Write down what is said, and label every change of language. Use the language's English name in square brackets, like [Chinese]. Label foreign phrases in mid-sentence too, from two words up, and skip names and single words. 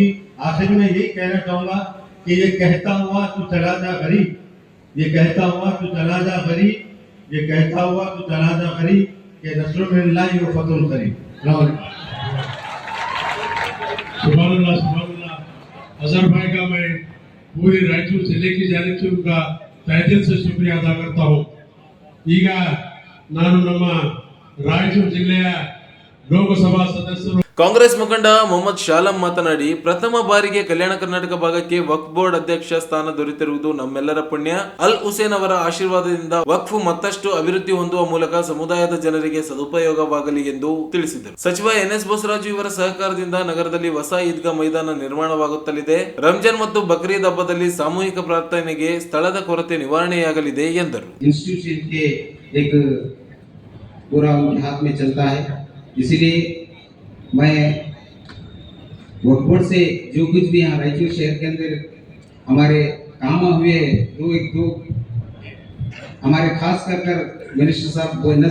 [Hindi] आखिर में यही कहना चाहूंगा कि ये कहता हुआ तू चला जा गरीब, ये कहता हुआ तू चला जा गरीब, ये कहता हुआ तू चला जा गरीब, कि [Arabic] نصر الله وفتح قريب. سبحان الله. [Hindi] अजहर भाई का मैं पूरी रायचूर जिले की जानिब से उनका तहे दिल से शुक्रिया अदा करता हूँ। [Kannada] ಈಗ ನಾನು ನಮ್ಮ ರಾಯಚೂರು ಜಿಲ್ಲೆಯ ಲೋಕಸಭಾ ಸದಸ್ಯರು ಕಾಂಗ್ರೆಸ್ ಮುಖಂಡ ಮೊಹಮ್ಮದ್ ಶಾಲಂ ಮಾತನಾಡಿ, ಪ್ರಥಮ ಬಾರಿಗೆ ಕಲ್ಯಾಣ ಕರ್ನಾಟಕ ಭಾಗಕ್ಕೆ ವಕ್ಫ್ ಬೋರ್ಡ್ ಅಧ್ಯಕ್ಷ ಸ್ಥಾನ ದೊರೆತಿರುವುದು ನಮ್ಮೆಲ್ಲರ ಪುಣ್ಯ. ಅಲ್ ಹುಸೇನ್ ಅವರ ಆಶೀರ್ವಾದದಿಂದ ವಕ್ಫ್ ಮತ್ತಷ್ಟು ಅಭಿವೃದ್ಧಿ ಹೊಂದುವ ಮೂಲಕ ಸಮುದಾಯದ ಜನರಿಗೆ ಸದುಪಯೋಗವಾಗಲಿ ಎಂದು ತಿಳಿಸಿದರು. ಸಚಿವ ಎನ್.ಎಸ್. ಬೋಸರಾಜು ಇವರ ಸಹಕಾರದಿಂದ ನಗರದಲ್ಲಿ ಹೊಸ ಈದ್ಗಾ ಮೈದಾನ ನಿರ್ಮಾಣವಾಗುತ್ತಲಿದೆ. ರಂಜಾನ್ ಮತ್ತು ಬಕ್ರೀದ್ ಹಬ್ಬದಲ್ಲಿ ಸಾಮೂಹಿಕ ಪ್ರಾರ್ಥನೆಗೆ ಸ್ಥಳದ ಕೊರತೆ ನಿವಾರಣೆಯಾಗಲಿದೆ ಎಂದರು. [Hindi] इंस्टीट्यूशन के एक पूरा उनके हाथ में चलता है, इसीलिए मैं वक्फ बोर्ड से जो कुछ भी यहाँ रायचूर शहर के अंदर हमारे काम हुए दो हमारे खास कर मिनिस्टर साहब एन.एस.